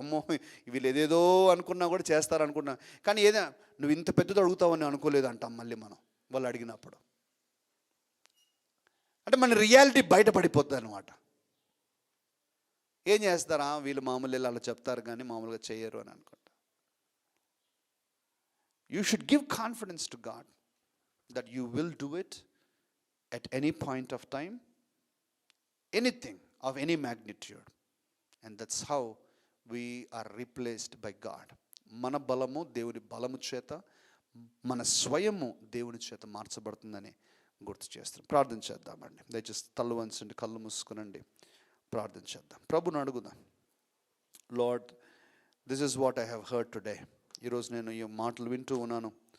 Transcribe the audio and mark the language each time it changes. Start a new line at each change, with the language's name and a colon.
Telugu: అమ్మో వీళ్ళు ఏదేదో అనుకున్నా కూడా చేస్తారు అనుకున్నా, కానీ ఏదైనా నువ్వు ఇంత పెద్దది అడుగుతావని అనుకోలేదు అంటాం మళ్ళీ మనం వాళ్ళు అడిగినప్పుడు. అంటే మన రియాలిటీ బయటపడిపోద్ది అనమాట. ఏం చేస్తారా వీళ్ళు మామూలు అలా చెప్తారు కానీ మామూలుగా చేయరు అని అనుకుంటా.
English: You should give confidence to God that you will do it at any point of time, anything of any magnitude, and that's how we are replaced by God.
Telugu: మన బలము దేవుని బలము చేత, మన స్వయము దేవుని చేత మార్చబడుతుందని గుర్తు చేస్తాం. ప్రార్థన చేద్దామండి. దయచేసి తల్లు వంచండి, కళ్ళు మూసుకునండి, ప్రార్థన చేద్దాం. ప్రభుని అడుగుదాం.
English: Lord, this is what I have heard today.
Telugu: ఈరోజు నేను ఈ మాటలు వింటూ ఉన్నాను.